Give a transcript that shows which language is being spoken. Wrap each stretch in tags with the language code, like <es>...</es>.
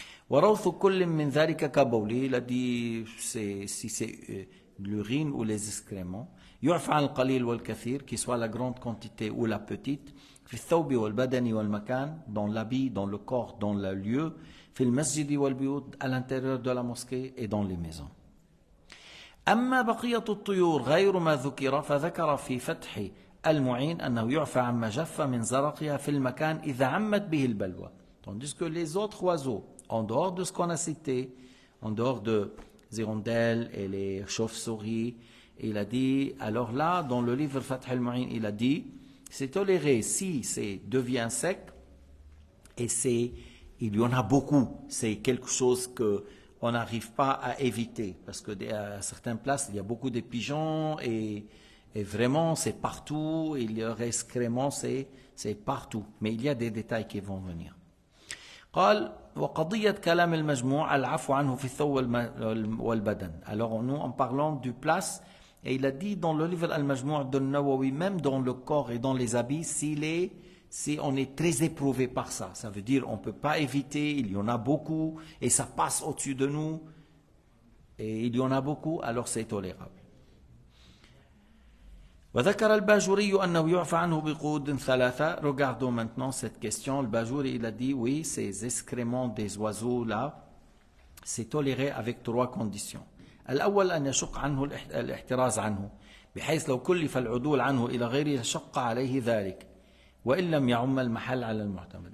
<ar>وروث كل من ذلك كبولي,</ar> <fr>il a dit si c'est l'urine ou les excréments.</fr> <ar>يعفى عن القليل والكثير,</ar> <fr>qui soit la grande quantité ou la petite.</fr> <ar>في الثوب والبدن والمكان,</ar> <fr>dans l'habit, dans le corps, dans le lieu.</fr> <ar>في المسجد والبيوت,</ar> <fr>à l'intérieur de la mosquée et dans les maisons.</fr> <ar>أما بقية الطيور غير ما ذكر فذكر في فتح المعين أنه يعفى عما جف من زرقها في المكان إذا عمت به البلوى.</ar> <fr>Tandis que les autres oiseaux, en dehors de ce qu'on a cité, en dehors de hirondelles et les chauves-souris, il a dit, alors là, dans le livre Fath al-Mu'in, il a dit, c'est toléré si devient sec, et il y en a beaucoup, c'est quelque chose qu'on n'arrive pas à éviter, parce que à certaines places, il y a beaucoup de pigeons, et vraiment, c'est partout, et leur excrément, c'est partout, mais il y a des détails qui vont venir.</fr> <ar>قال وقضية كلام المجموع العفو عنه في الثوب والبدن.</ar> <fr>Alors nous en parlant du place, et il a dit dans le livre Al-Majmou' de Nawawi, même dans le corps et dans les habits, si on est très éprouvé par ça, ça veut dire on ne peut pas éviter, il y en a beaucoup et ça passe au-dessus de nous et il y en a beaucoup, alors c'est tolérable.</fr> <ar>وذكر الباجوري أنه يعفى عنه بقود ثلاثة.</ar> <fr>Regardons maintenant cette question. Le Bajouri, il a dit oui, ces excréments des oiseaux là, c'est toléré avec 3 conditions.</fr> <ar>الأول أن يشق عنه الاحتراز عنه بحيث لو كلف العدول عنه إلى غيره شق عليه ذلك وإن لم يعم المحل على المعتمد.</ar>